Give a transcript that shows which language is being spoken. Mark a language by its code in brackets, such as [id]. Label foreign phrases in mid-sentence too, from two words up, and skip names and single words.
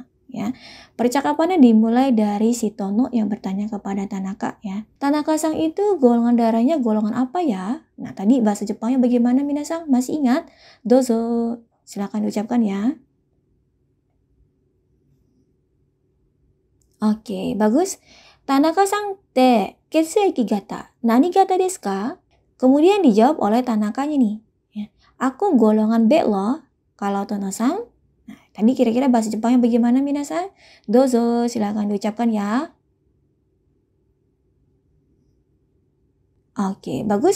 [id] Ya, percakapannya dimulai dari si Tono yang bertanya kepada Tanaka ya. Tanaka-san itu golongan darahnya golongan apa ya? Nah, tadi bahasa Jepangnya bagaimana minasan? Masih ingat? Dozo, silakan diucapkan ya. Oke, bagus. [ja] Tanaka-sanって血液型何型ですか? [id] Kemudian dijawab oleh Tanakanya nih. Ya, aku golongan B loh. Kalau Tono-san? Tadi kira-kira bahasa Jepangnya bagaimana minasan? Dozo, silakan diucapkan ya. Oke, bagus.